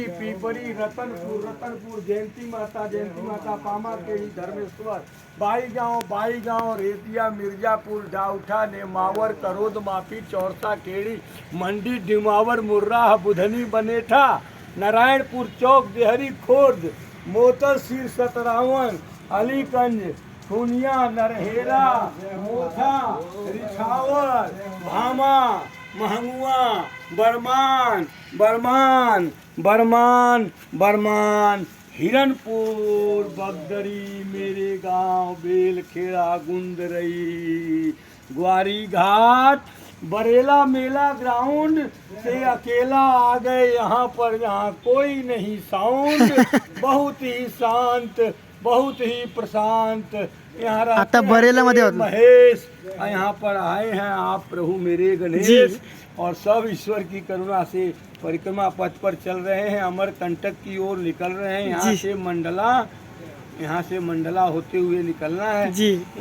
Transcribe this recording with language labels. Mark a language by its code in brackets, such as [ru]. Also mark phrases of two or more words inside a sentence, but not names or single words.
[hi] पीपरी रतनपुर जयंती माता पामा केड़ी धर्मेश्वर बाई गांव रेतिया मिर्जापुर डाउठा नेमावर करोद मापी चौरसा केड़ी मंडी डिमावर मुर्रा बुधनी बनेठा नारायणपुर चौक देहरी खोर्द मोतर सिर सतरावन अलीगंज खुनिया नरहेरा मोथा रिछावर भामा महंगुआ बरमान हिरनपुर बगदरी मेरे गांव बेलखेड़ा गुंदरई ग्वारी घाट बरेला मेला ग्राउंड से अकेला आ गए यहाँ पर यहाँ कोई नहीं साउंड बहुत ही शांत बहुत ही प्रशांत यहाँ [mr] आता बरेलामध्ये होता. [hi] महेश यहाँ पर आए हैं आप प्रभु मेरे गणेश और सब ईश्वर की करुणा से परिक्रमा पथ पर चल रहे हैं अमरकंटक की ओर निकल रहे हैं यहाँ से मंडला होते हुए निकलना है